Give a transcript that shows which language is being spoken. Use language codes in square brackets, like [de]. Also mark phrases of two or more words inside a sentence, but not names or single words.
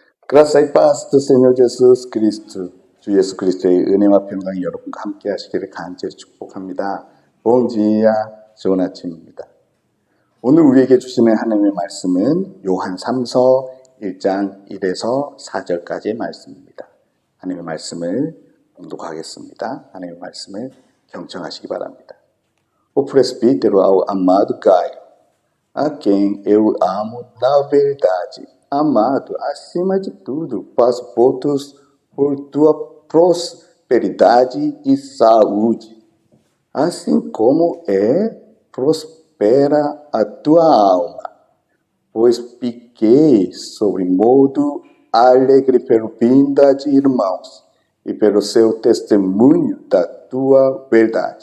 [pt] Graça y paz do Senhor Jesus Cristo, [ko] 주 예수 그리스도의 은혜와 평강이 여러분과 함께 하시기를 간절히 축복합니다. [pt] Bom dia, [ko] 좋은 아침입니다. 오늘 우리에게 주시는 하나님의 말씀은 요한 3서 1장 1에서 4절까지의 말씀입니다. 하나님의 말씀을 봉독하겠습니다. 하나님의 말씀을 경청하시기 바랍니다. [pt] O presbítero ao amado Gaio, a quem eu amo na verdade, amado acima de tudo, faço votos por tua prosperidade e saúde, assim como prospera a tua alma, pois fiquei sobre modo alegre pelo vinda de irmãos e pelo seu testemunho da tua verdade.